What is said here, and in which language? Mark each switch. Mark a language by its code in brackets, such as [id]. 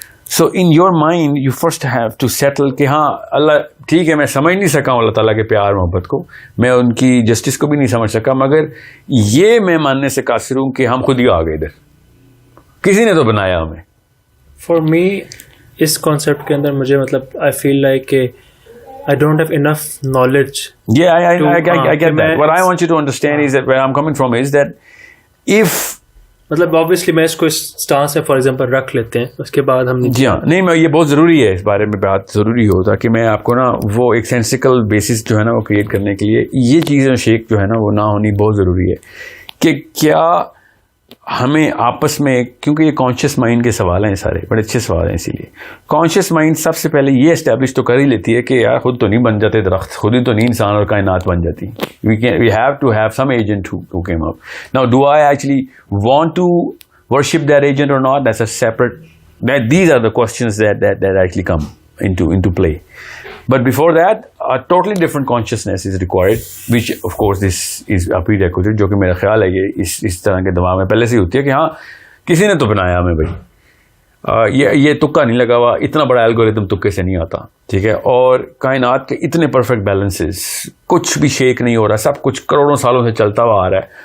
[en] so in your mind you first have to settle [ur] کہ ہاں اللہ ٹھیک ہے, میں سمجھ نہیں سکا ہوں اللہ تعالیٰ کے پیار محبت کو, میں ان کی جسٹس کو بھی نہیں سمجھ سکا, مگر یہ میں ماننے سے قاصر ہوں کہ ہم خود ہی آ گئے ادھر, کسی نے تو بنایا ہمیں. [en] for me [ur] اس کانسیپٹ کے اندر مجھے مطلب [en] I feel like کہ I don't have enough knowledge. Yeah, I get that. What I want you to understand is that where I'm coming from is that if [ur] مطلب obviously میں اس کو اس stance سے for example رکھ لیتے ہیں, اس کے بعد ہم جی ہاں نہیں, میں یہ بہت ضروری ہے اس بارے میں بات ضروری ہو تاکہ میں آپ کو نا وہ ایک سینسیکل بیسس جو ہے نا وہ کریٹ کرنے کے لیے یہ چیزیں شیک جو ہے نا وہ نہ ہونی بہت ضروری ہے کہ کیا ہمیں آپس میں, کیونکہ یہ کانشیس مائنڈ کے سوال ہیں سارے, بڑے اچھے سوال ہیں. اسی لیے کانشیس مائنڈ سب سے پہلے یہ اسٹیبلش تو کر ہی لیتی ہے کہ یار خود تو نہیں بن جاتے درخت, خود ہی تو نہیں انسان اور کائنات بن جاتی. [en] we have to have some agent who came up. Now do I actually want to worship that agent or not, that's a separate these are the questions that actually come into play. But before that, a totally different consciousness is required, which of course this is a prerequisite, [ur] جو کہ میرا خیال ہے یہ اس طرح کے دماغ میں پہلے سے ہی ہوتی ہے کہ ہاں کسی نے تو بنایا ہمیں بھائی, یہ تکا نہیں لگا ہوا, اتنا بڑا الگوریتم تکے سے نہیں آتا, ٹھیک ہے. اور کائنات کے اتنے پرفیکٹ بیلنسز, کچھ بھی شیک نہیں ہو رہا, سب کچھ کروڑوں سالوں سے چلتا ہوا آ رہا ہے.